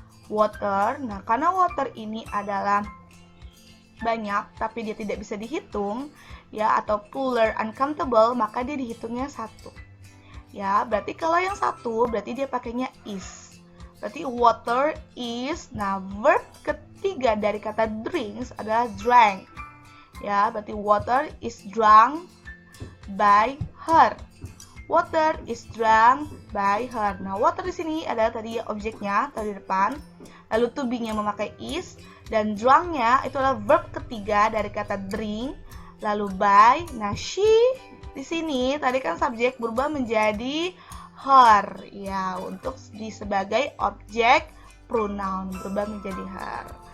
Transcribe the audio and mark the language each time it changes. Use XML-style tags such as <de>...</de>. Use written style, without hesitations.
<id>Water, nah karena water ini adalah banyak tapi dia tidak bisa dihitung ya, atau plural uncountable, maka dia dihitungnya satu. Ya, berarti kalau yang satu berarti dia pakainya is. Berarti water is, nah verb ketiga dari kata drinks adalah drank. Ya, berarti</id> <en>water is drunk by her. Water is drunk by her.</en> <id>Nah, water di sini adalah tadi objeknya tadi depan. Lalu to be-nya memakai is, dan drunk-nya itu adalah verb ketiga dari kata drink. Lalu by, nah she di sini tadi kan subjek berubah menjadi her ya, untuk sebagai objek pronoun berubah menjadi her.</id>